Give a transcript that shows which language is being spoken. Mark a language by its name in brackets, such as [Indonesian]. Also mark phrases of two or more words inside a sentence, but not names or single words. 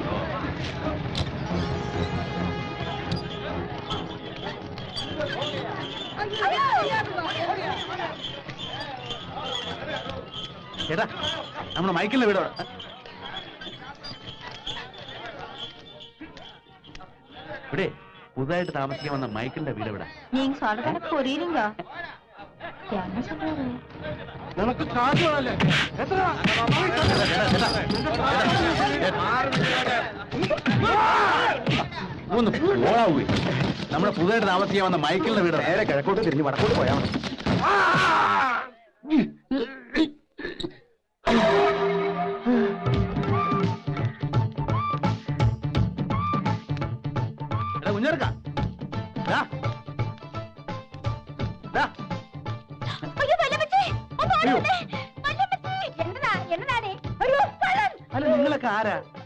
[Malayalam] ചേട്ടാ, നമ്മുടെ മൈക്കിളിന്റെ വീട് ഇവിടെ പുതുതായിട്ട് താമസിക്കാൻ വന്ന മൈക്കിളിന്റെ വീട് ഇവിടെ. [Tamil] நீங்க சொல்றத புரியுதுங்க. என்ன சொல்றாரு? [Malayalam] നിനക്ക് കാശുകളല്ലേ? എത്ര ഒന്ന് ഓളാവൂ. നമ്മുടെ പുതുതായിട്ട് താമസിക്കാൻ വന്ന മൈക്കിളിന്റെ വീട് നേരെ കിഴക്കോട്ട് തിരിഞ്ഞ് വടക്കോട്ട് പോയാൽ മതി. കുഞ്ഞേർക്ക അല്ല, നിങ്ങളൊക്കെ ആരാ?